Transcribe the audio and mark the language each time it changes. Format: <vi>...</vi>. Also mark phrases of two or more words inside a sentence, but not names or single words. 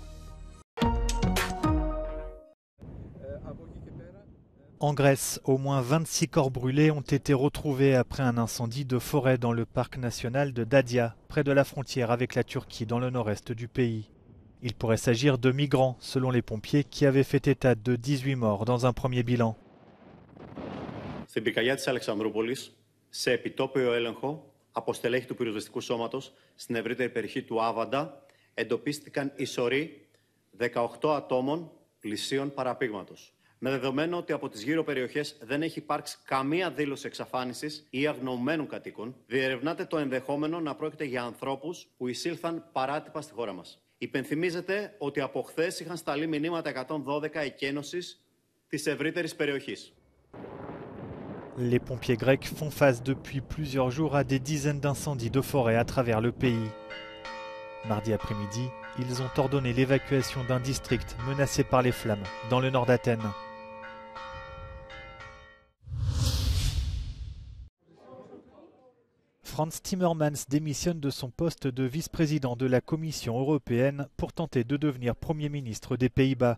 <fr>En Grèce, au moins 26 corps brûlés ont été retrouvés après un incendie de forêt dans le parc national de Dadia, près de la frontière avec la Turquie dans le nord-est du pays. Il pourrait s'agir de migrants, selon les pompiers, qui avaient fait état de 18 morts dans un premier bilan.</fr> <el>Στην πυρκαγιά της Αλεξανδρούπολης, σε επιτόπιο έλεγχο από στελέχη του πυροσβεστικού σώματος στην ευρύτερη περιοχή του Άβαντα, εντοπίστηκαν οι σωροί 18 ατόμων πλησίων παραπήγματος. Με δεδομένο ότι από τις γύρω περιοχές δεν έχει υπάρξει καμία δήλωση εξαφάνισης ή αγνοωμένων κατοίκων, διερευνάται το ενδεχόμενο να πρόκειται για ανθρώπους που εισήλθαν παράτυπα στη χώρα μας. Υπενθυμίζεται ότι από χθες είχαν σταλεί μηνύματα 112 εκένωσης της ευρύτερης περιοχής.</el> <fr>Les pompiers grecs font face depuis plusieurs jours à des dizaines d'incendies de forêt à travers le pays. Mardi après-midi, ils ont ordonné l'évacuation d'un district menacé par les flammes dans le nord d'Athènes. Frans Timmermans démissionne de son poste de vice-président de la Commission européenne pour tenter de devenir Premier ministre des Pays-Bas.</fr>